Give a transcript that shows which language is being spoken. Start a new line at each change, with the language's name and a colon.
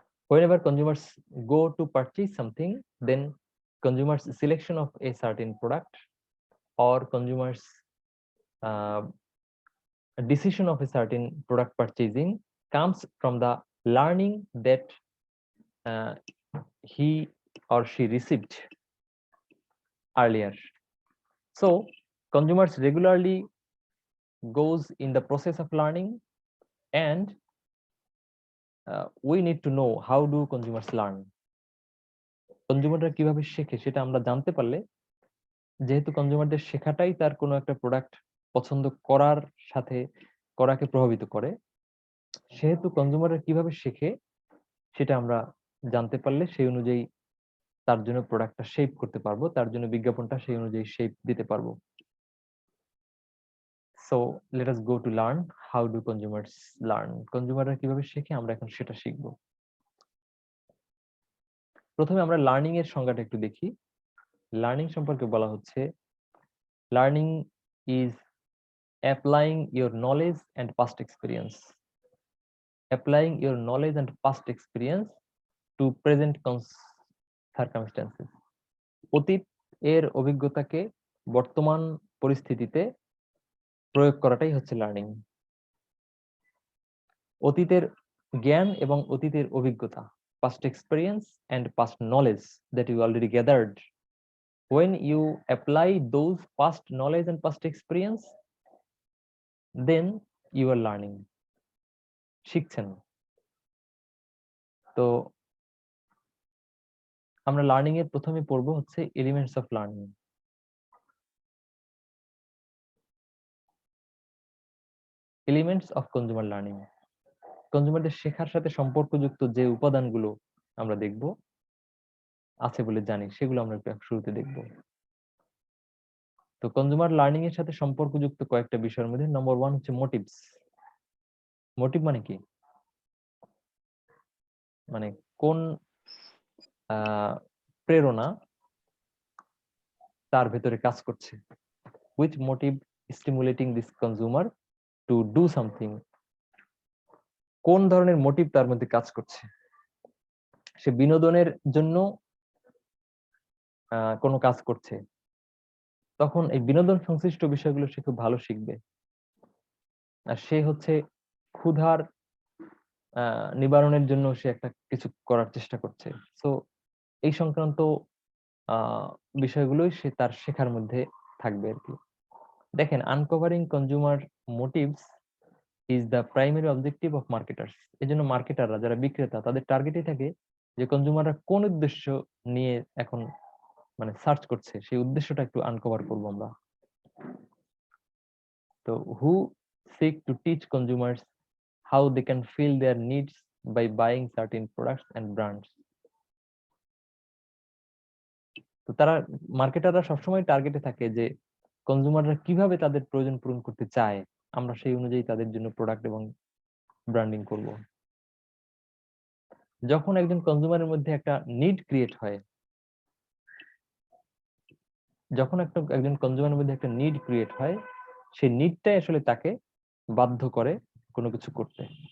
English: Whenever consumers go to purchase something, then consumers selection of a certain product or consumers decision of a certain product purchasing comes from the learning that uh, he or she received earlier. So consumers regularly goes in the process of learning, and we need to know how do consumers learn.
Bangla: কনজিউমাররা কিভাবে শেখে সেটা আমরা জানতে পারলে, যেহেতু কনজিউমারদের শেখাটাই তার কোনো একটা প্রোডাক্ট পছন্দ করার সাথে করাকে প্রভাবিত করে, সেহেতু কনজিউমাররা কিভাবে শেখে সেটা আমরা জানতে পারলে সেই অনুযায়ী তার জন্য প্রোডাক্টটা শেপ করতে পারবো, তার জন্য বিজ্ঞাপনটা সেই অনুযায়ী শেপ দিতে পারবো।
English: So let us go to learn how do consumers learn.
Bangla: কনজিউমাররা কিভাবে শেখে আমরা এখন সেটা শিখবো। প্রথমে আমরা লার্নিং এর সংজ্ঞাটা একটু দেখি। লার্নিং সম্পর্কে বলা হচ্ছে,
English: Learning is applying your knowledge and past experience. Applying your knowledge and past experience to present circumstances.
Bangla: অতীত এর অভিজ্ঞতাকে বর্তমান পরিস্থিতিতে প্রয়োগ করাটাই হচ্ছে লার্নিং। অতীতের জ্ঞান এবং অতীতের অভিজ্ঞতা,
English: past experience and past knowledge that you already gathered, when you apply those past knowledge and past experience, then you are learning,
Bangla: শিখছেন। তো আমরা লার্নিং এর প্রথমে পড়বো হচ্ছে elements of learning. Elements of consumer learning, কনজিউমারদের শেখার সাথে সম্পর্কযুক্ত যে উপাদানগুলো আমরা দেখব আছে বলে জানি, সেগুলো আমরা শুরুতে দেখব। তো কনজিউমার লার্নিং এর সাথে সম্পর্কযুক্ত কয়েকটা বিষয়ের মধ্যে নম্বর 1 হচ্ছে মোটিভস। মোটিভ মানে কি? মানে কোন প্রেরণা তার ভেতরে কাজ করছে।
English: which motive stimulating this consumer to do something,
Bangla: কোন ধরনের মোটিভ তার মধ্যে কাজ করছে। সে বিনোদনের জন্য কোনো কাজ করছে, তখন এই বিনোদন সংশ্লিষ্ট বিষয়গুলো সে খুব ভালো শিখবে। আর সে হচ্ছে ক্ষুধার নিবারণের জন্য সে একটা কিছু করার চেষ্টা করছে। সো এই সংক্রান্ত বিষয়গুলোই সে তার শেখার মধ্যে থাকবে আর কি। দেখেন,
English: Uncovering consumer motives is the primary objective of marketers.
Bangla: এই জন্য মার্কেটাররা, যারা বিক্রেতা, তাদের টার্গেটই থাকে যে কনজিউমাররা কোন উদ্দেশ্য নিয়ে এখন মানে সার্চ করছে, সেই উদ্দেশ্যটা একটু আনকভার করবো আমরা।
English: তো who seek to teach consumers how they can fill their needs by buying certain products and brands.
Bangla: তো তারা, মার্কেটাররা সবসময় টার্গেটে থাকে যে কনজিউমাররা কিভাবে তাদের প্রয়োজন পূরণ করতে চায়, আমরা সেই অনুযায়ী তাদের জন্য প্রোডাক্ট এবং ব্র্যান্ডিং করব। যখন একজন কনজিউমারের মধ্যে একটা নিড ক্রিয়েট হয়, যখন একজন কনজিউমারের মধ্যে একটা নিড ক্রিয়েট হয়, সেই নিডটাই আসলে তাকে বাধ্য করে কোনো কিছু করতে।